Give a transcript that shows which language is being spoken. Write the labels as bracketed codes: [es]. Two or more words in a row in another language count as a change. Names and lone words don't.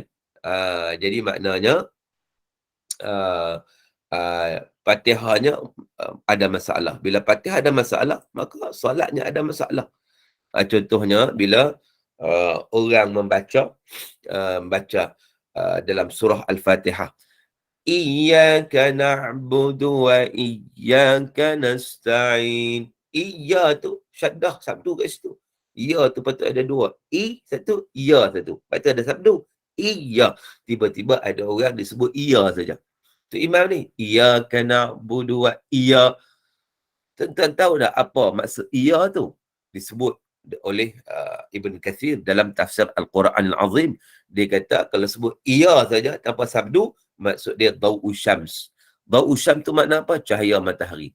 [ms] Jadi maknanya Fatihahnya ada masalah. Bila Fatihah ada masalah, maka solatnya ada masalah. Contohnya bila orang membaca dalam surah Al-Fatihah, [ar] إياك نعبد وإياك نستعين. [ms] Iya tu syaddah sabdu kat situ. Ya tu patut ada 2. Satu, ya satu. Patut ada sabdu. Iya. Tiba-tiba ada orang disebut iya saja. Tu imam ni. [ar] إياك نعبد وإيا. [ms] Tuan-tuan tahu tak apa maksud iya tu? Disebut oleh Ibn Kathir dalam tafsir Al-Quran Al-Azim. Dia kata kalau sebut iya saja tanpa sabdu, maksud dia [ar] ضوء شمس. ضوء شمس [ms] tu makna apa? Cahaya matahari.